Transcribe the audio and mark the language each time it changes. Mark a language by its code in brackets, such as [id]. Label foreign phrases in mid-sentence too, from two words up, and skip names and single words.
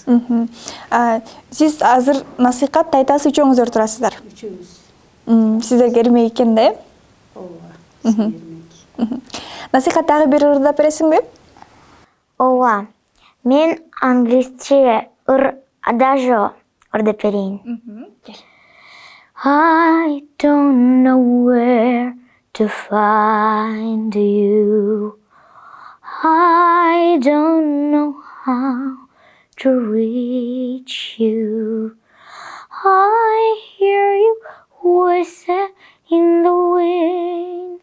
[ky] Сиз азыр насыйкат тайтасы үчөөңүздөр турасыздар. Үчөөбүз. Сиздерге эрмек экен да, Ооба. Насыйкат дагы бир ырдап бересиңби? Ооба. Мен англисче адажо ырдап берейин. [en] I don't know where to find you. I don't know how to reach you. I hear you whistle in the wind.